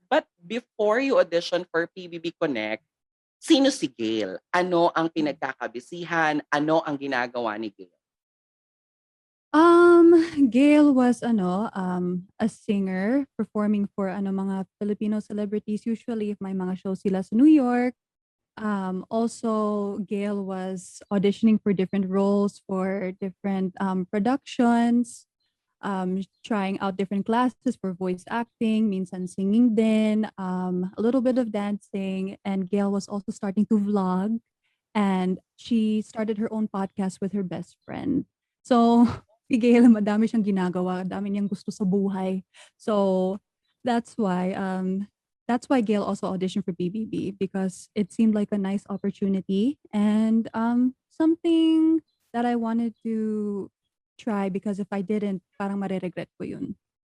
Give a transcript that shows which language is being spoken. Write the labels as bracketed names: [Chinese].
[English] But before you audition for PBB Connect, [Filipino] sino si Gail? Ano ang pinagkakabisihan? Ano ang ginagawa ni Gail? [English] Gail was a singer performing for mga Filipino celebrities, usually if [Filipino] may mga shows sila [English] sa New York. Also Gail was auditioning for different roles for different productions, trying out different classes for voice acting, [Filipino] minsan [English] singing [Filipino] din, [English] a little bit of dancing, and Gail was also starting to vlog, and she started her own podcast with her best friend. [Filipino] So si Gail, madami siyang ginagawa, dami niyang gusto sa buhay. [English] So that's why Gail also auditioned for BBB, because it seemed like a nice opportunity and something that I wanted to try, because if I didn't, [Filipino] parang mareregret ko yun.